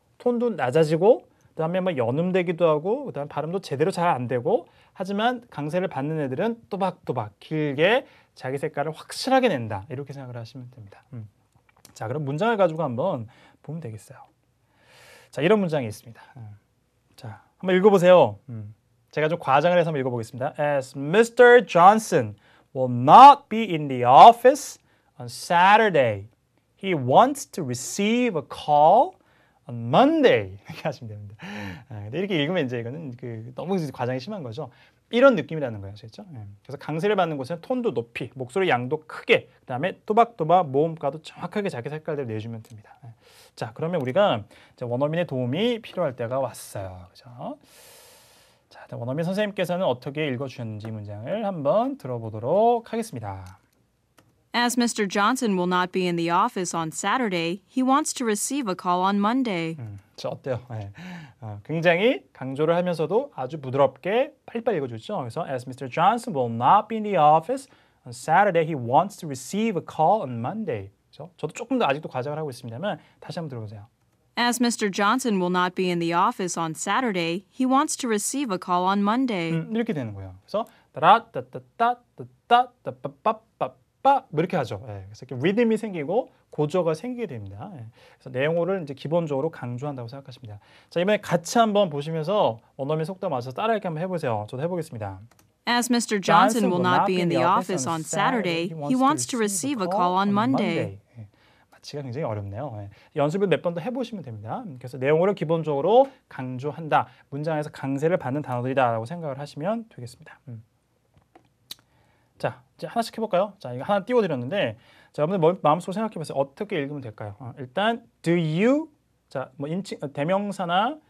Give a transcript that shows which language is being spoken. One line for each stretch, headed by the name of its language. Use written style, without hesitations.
Korean: 톤도 낮아지고 그다음에 뭐 연음되기도 하고 그다음에 발음도 제대로 잘 안 되고 하지만 강세를 받는 애들은 또박또박 길게 자기 색깔을 확실하게 낸다. 이렇게 생각을 하시면 됩니다. 자, 그럼 문장을 가지고 한번 보면 되겠어요. 자, 이런 문장이 있습니다. 자, 한번 읽어보세요. 제가 좀 과장을 해서 한번 읽어보겠습니다.
English: As Mr. Johnson will not be in the office on Saturday, he wants to receive a call on Monday.
Korean: 이렇게 하시면 됩니다. 근데 이렇게 읽으면 이제 이거는 너무 과장이 심한 거죠. 이런 느낌이라는 거예요. 아시겠죠? 그래서 강세를 받는 곳은 톤도 높이, 목소리 양도 크게, 그다음에 또박또박 모음가도 정확하게 자기 색깔대로 내주면 됩니다. 자, 그러면 우리가 이제 원어민의 도움이 필요할 때가 왔어요. 그죠? 자, 원어민 선생님께서는 어떻게 읽어주셨는지 문장을 한번 들어보도록 하겠습니다.
English: As Mr. Johnson will not be in the office on Saturday, he wants to receive a call on Monday.
Korean: 저 어때요? 네. 굉장히 강조를 하면서도 아주 부드럽게 빨리빨리 읽어주죠. 그래서
English: As Mr. Johnson will not be in the office on Saturday, he wants to receive a call on Monday.
Korean: 그렇죠? 저도 조금 더 아직도 과장을 하고 있습니다만 다시 한번 들어보세요.
English: As Mr. Johnson will not be in the office on Saturday, he wants to receive a call on Monday.
Korean: 이렇게 되는 거예요. 그래서 따라따따따따따따빠빠빠 뭐 이렇게 하죠. 그래서 이렇게 리듬이 생기고 고저가 생기게 됩니다. 그래서 내용어를 이제 기본적으로 강조한다고 생각하십니다. 자, 이번에 같이 한번 보시면서 원어민 속도 맞춰서 따라하기 한번 해보세요. 저도 해보겠습니다.
English: As Mr. Johnson will not be in the office on Saturday, he wants to receive a call on Monday.
Korean: 맞히기가 굉장히 어렵네요. 연습을 몇 번 더 해보시면 됩니다. 그래서 내용어를 기본적으로 강조한다. 문장에서 강세를 받는 단어들이다라고 생각을 하시면 되겠습니다. 자, 이제 하나씩 해볼까요? 자, 이거 하나 띄워드렸는데, 자, 여러분들 마음속으로 생각해보세요. 어떻게 읽으면 될까요? 일단,
English: do you,
Korean: 자, 뭐 대명사나